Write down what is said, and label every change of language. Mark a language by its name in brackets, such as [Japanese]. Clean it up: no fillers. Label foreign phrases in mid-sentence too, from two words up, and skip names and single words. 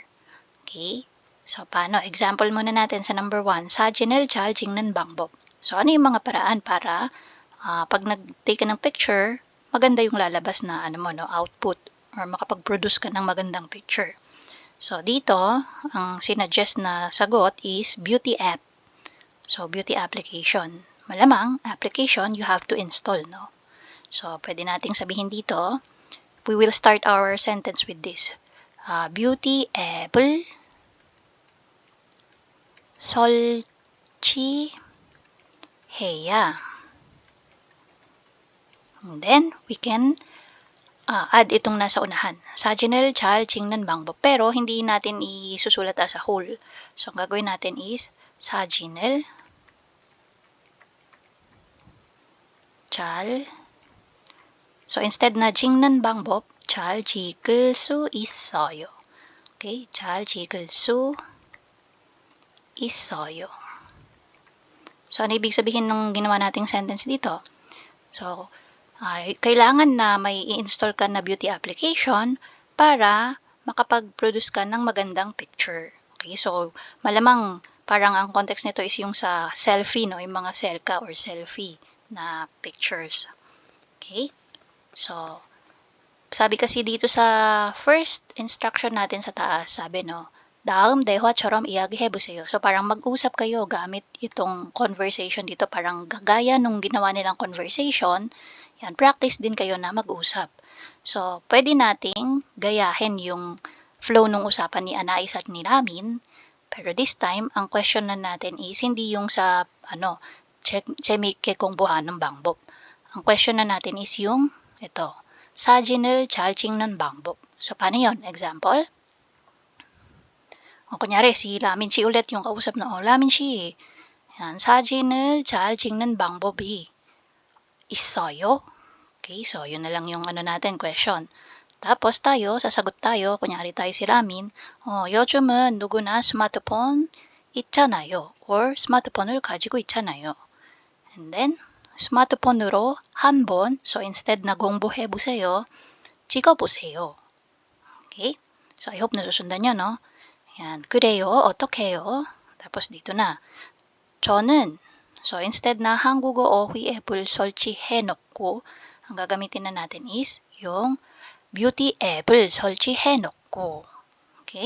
[Filipino] Okay? So, paano? Example muna natin sa number 1, [Korean] 사진을 잘 찍는 방법. [Filipino] So, ano yung mga paraan para pag nag-take ka ng picture, maganda yung lalabas na [English] output or [Filipino] makapag-produce ka ng magandang picture. So, dito, ang sinuggest na sagot is [English] beauty app. So, beauty application. Malamang, application, you have to install, no? So, [Filipino] pwede nating sabihin dito, [English] we will start our sentence with this. [Korean] Beauty 앱을 설치해야. [English] And then, we can add [Filipino] itong nasa unahan. [Korean] 사진을 잘 찍는 방법. [Filipino] Pero, hindi natin isusulat [English] as a whole. [Filipino] So, ang gagawin natin is, [Korean] 사진을 잘, [English] so instead [Korean] na 찍는 방법, 잘 찍을 수 있어요. Okay? 잘 찍을 수 있어요. [Filipino] So, ano ibig sabihin ng ginawa nating sentence dito? So, kailangan na may i-install ka na [English] beauty application [Filipino] para makapag-produce ka ng magandang picture. Okay, so malamang parang ang context nito is yung sa selfie, no? Yung mga selka or selfie na pictures. Okay, so sabi kasi dito sa [English] first instruction [Filipino] natin sa taas, sabi no, [Korean] 다음 대화처럼 이야기해보세요. [Filipino] So parang mag-usap kayo gamit itong conversation dito, parang gagaya nung ginawa nilang conversation. Yan, practice din kayo na mag-usap. So, pwede nating gayahin yung flow ng usapan ni Anais at ni Ramin. Pero [English] this time, [Filipino] ang question na natin is hindi yung sa, [Korean] 재미있게 공부하는 방법. [Filipino] Ang question na natin is yung, ito, [Korean] 사진을 잘 찍는 방법. [Filipino] So, paano yun? Example? O, kunyari, si Ramin Shi ulit yung kausap na, Ramin Shi, yan, [Korean] 사진을 잘 찍는 방법이 있어요? [Filipino] Okay, so yun na lang yung natin, question. Tapos tayo, sasagot tayo, kunyari tayo si Ramin, [Korean] 요즘은 누구나 스마트폰 있잖아요. Or 스마트폰을 가지고 있잖아요. [English] And then, [Korean] 스마트폰으로 한번, [English] so instead [Korean] na 공부해보세요, 찍어보세요. [English] Okay, so I hope [Filipino] nasusundan nyo, no? Yan, [Korean] 그래요, 어떡해요? [Filipino] Tapos dito na, [Korean] 저는, [English] so instead [Korean] na 한국어 어휘 앱을 설치해놓고, [Filipino] ang gagamitin na natin is yung beauty [Korean] 앱을 설치해놓고. [Filipino] Okay?